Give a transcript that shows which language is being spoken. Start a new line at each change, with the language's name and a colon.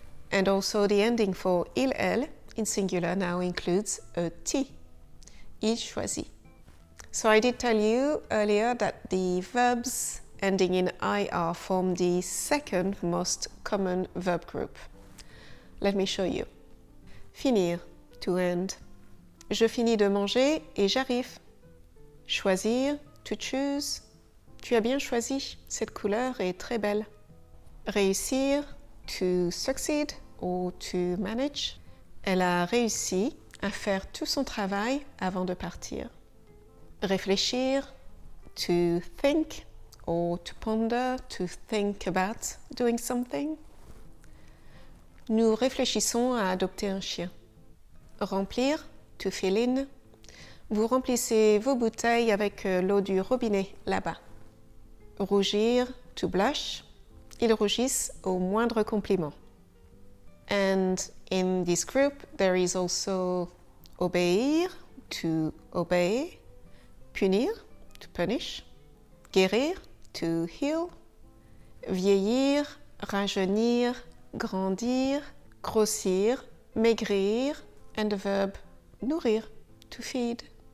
English: And also the ending for il, elle in singular now includes a T.
French: Il choisit.
English: So I did tell you earlier that the verbs ending in IR form the second most common verb group. Let me show you. Finir, to end.
French: Je finis de manger et j'arrive. Choisir,
English: to choose.
French: Tu as bien choisi, cette couleur est très belle. Réussir,
English: to succeed or to manage.
French: Elle a réussi à faire tout son travail avant de partir.
English: Réfléchir, to think or to ponder, to think about doing something.
French: Nous réfléchissons à adopter un chien. Remplir,
English: to fill in.
French: Vous remplissez vos bouteilles avec l'eau du robinet là-bas. Rougir,
English: to blush.
French: Ils rougissent au moindre compliment.
English: And in this group, there is also obéir, to obey. Punir, to punish. Guérir, to heal.
French: Vieillir, rajeunir, grandir, grossir, maigrir, and the verb nourrir,
English: to feed.